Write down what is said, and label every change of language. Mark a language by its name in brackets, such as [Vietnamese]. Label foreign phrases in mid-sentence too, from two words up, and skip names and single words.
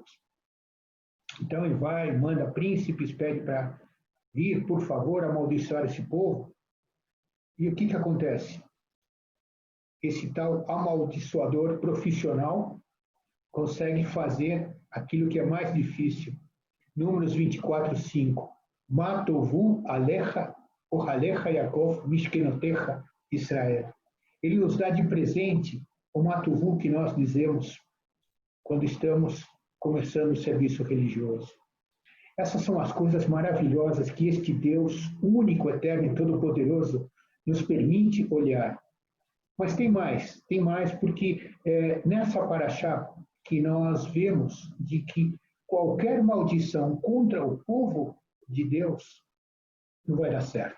[Portuguese] Então ele vai, manda príncipes, pede para vir, por favor, amaldiçoar esse povo. E o que acontece? Esse tal amaldiçoador profissional consegue fazer aquilo que é mais difícil, Números 24:5. [Hebrew] מה טובו עליך, אהליך יעקב, משכנותיך, ישראל. [Portuguese] Ele nos dá de presente o matovu que nós dizemos quando estamos começando o serviço religioso. Essas são as coisas maravilhosas que este Deus único, eterno e todo-poderoso nos permite olhar. Mas tem mais porque nessa paraxá que nós vemos de que qualquer maldição contra o povo de Deus não vai dar certo.